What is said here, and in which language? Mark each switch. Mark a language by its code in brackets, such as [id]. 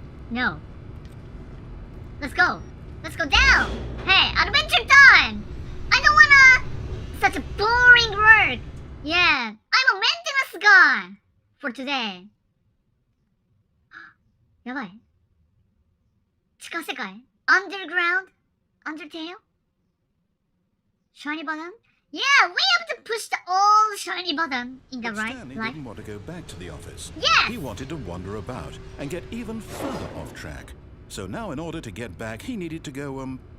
[en] No. Let's go. Let's go down. Hey, adventure time! I don't wanna such a boring work. Yeah, I'm a maintenance guy for today. [ja] やばい。地下世界 Underground? [en] Undertale? Shiny button? Yeah, we have to push the old shiny button in the But right Stanley light. didn't want to go back to the office. Yes! He wanted to wander about and get even further off track. So now in order to get back, he needed to go,